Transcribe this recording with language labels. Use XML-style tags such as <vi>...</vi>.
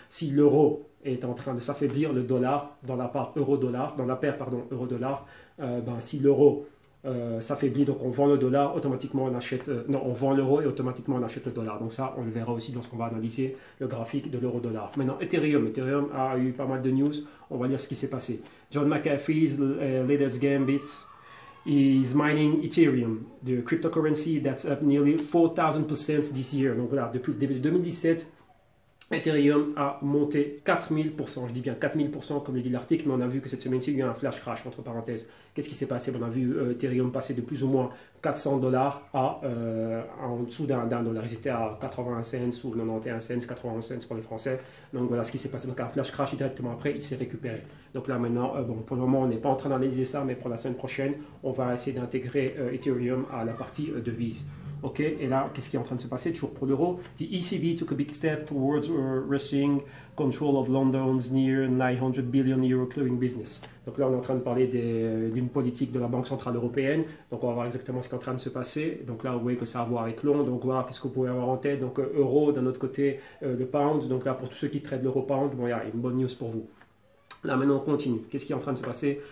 <fr>Si l'euro est en train de s'affaiblir, le dollar dans la paire euro-dollar, ben, si l'euro s'affaiblit, donc on vend le dollar, automatiquement on achète, on vend l'euro et automatiquement on achète le dollar. Donc ça, on le verra aussi lorsqu'on va analyser le graphique de l'euro-dollar. Maintenant, Ethereum a eu pas mal de news, on va lire ce qui s'est passé.</fr> <en>John McAfee's latest gambit is mining Ethereum, the cryptocurrency that's up nearly 4,000% this year.</en> <fr>Donc voilà, depuis le début de 2017, Ethereum a monté 4000%, je dis bien 4000% comme le dit l'article, mais on a vu que cette semaine-ci, il y a eu un flash crash, entre parenthèses. Qu'est-ce qui s'est passé? On a vu Ethereum passer de plus ou moins 400 dollars à en dessous d'un dollar. Ils étaient à 81 cents ou 91 cents, 91 cents pour les Français. Donc voilà ce qui s'est passé. Donc un flash crash et directement après, il s'est récupéré. Donc là maintenant, bon, pour le moment, on n'est pas en train d'analyser ça, mais pour la semaine prochaine, on va essayer d'intégrer Ethereum à la partie devise. Ok, et là, qu'est-ce qui est en train de se passer? Toujours pour l'euro.</fr> <en>The ECB took a big step towards wresting control of London's near 900 billion euro clearing business.</en> <fr>Donc là, on est en train de parler d'une politique de la Banque Centrale Européenne. Donc on va voir exactement ce qui est en train de se passer. Donc là, vous voyez que ça a à voir avec Londres. Donc voilà, qu'est-ce que vous pouvez avoir en tête? Donc euro, d'un autre côté, le pound. Donc là, pour tous ceux qui traitent l'euro-pound, bon, il y a une bonne news pour vous. Là, maintenant, on continue. Qu'est-ce qui est en train de se passer?</fr>